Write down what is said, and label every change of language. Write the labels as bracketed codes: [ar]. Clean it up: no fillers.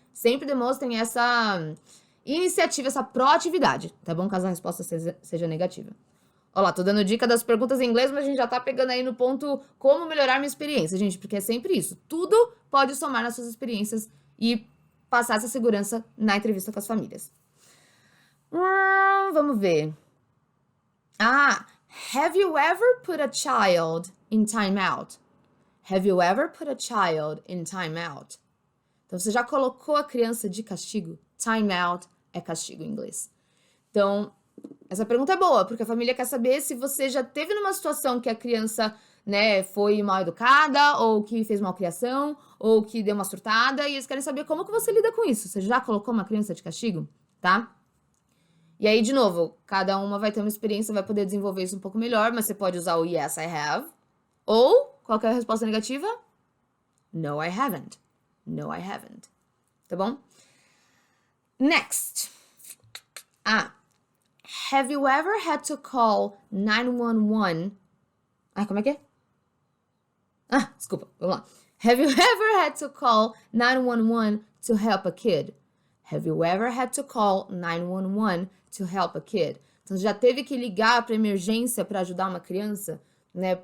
[pt] Sempre demonstrem essa iniciativa, essa proatividade, tá bom? Caso a resposta seja negativa. Olha lá, tô dando dica das perguntas em inglês, mas a gente já tá pegando aí no ponto como melhorar minha experiência, gente, porque é sempre isso. Tudo pode somar nas suas experiências e passar essa segurança na entrevista com as famílias. Vamos ver. [en] Have you ever put a child in timeout? Have you ever put a child in timeout? [pt] Então, você já colocou a criança de castigo? Timeout é castigo em inglês. Então, essa pergunta é boa, porque a família quer saber se você já teve numa situação que a criança, né, foi mal educada, ou que fez malcriação, ou que deu uma surtada, e eles querem saber como que você lida com isso. Você já colocou uma criança de castigo? Tá? E aí, de novo, cada uma vai ter uma experiência, vai poder desenvolver isso um pouco melhor, mas você pode usar o [en] yes, I have. [pt] Ou, qual que é a resposta negativa? [en] No, I haven't. No, I haven't. [pt] Tá bom? [en] Next. Have you ever had to call 911? [pt] Como é que é? Desculpa, vamos lá. [en] Have you ever had to call 911 to help a kid? Have you ever had to call 911 to help a kid? [pt] Então, você já teve que ligar para emergência para ajudar uma criança, né?